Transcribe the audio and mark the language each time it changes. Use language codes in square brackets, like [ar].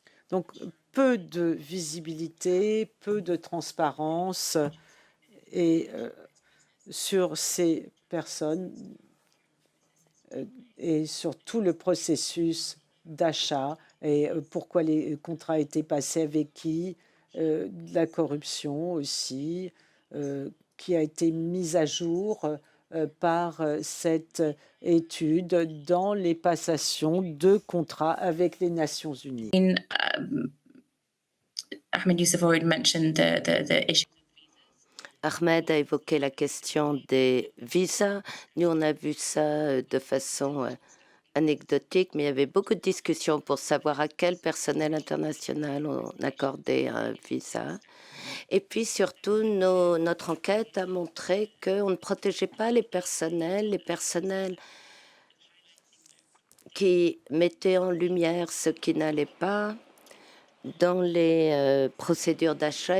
[fr] Donc, peu de visibilité, peu de transparence et sur ces personnes et sur tout le processus d'achat et pourquoi les contrats étaient passés avec qui, de la corruption aussi, qui a été mise à jour par cette étude dans les passations de contrats avec les Nations Unies. [en] Ahmed Youssef already mentioned the issue. [fr] Ahmed a évoqué la question des visas. Nous, on a vu ça de façon anecdotique, mais il y avait beaucoup de discussions pour savoir à quel personnel international on accordait un visa. Et puis surtout, notre enquête a montré qu'on ne protégeait pas les personnels qui mettaient en lumière ce qui n'allait pas dans les procédures d'achat.